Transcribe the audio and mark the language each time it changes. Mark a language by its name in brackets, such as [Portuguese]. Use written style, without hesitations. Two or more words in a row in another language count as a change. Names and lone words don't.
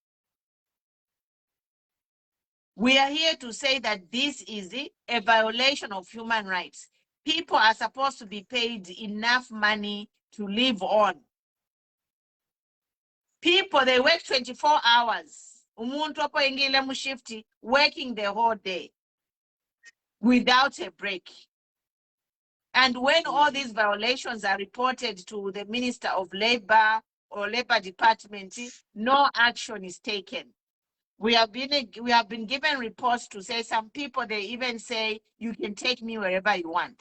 [English] We are here to say that this is a violation of human rights. People are supposed to be paid enough money to live on. People, they work 24 hours. [Bemba] Umuntu opo ingile mushifti, [English] working the whole day without a break. And when all these violations are reported to the Minister of Labor or Labor Department, no action is taken. We have been given reports to say some people, they even say you can take me wherever you want.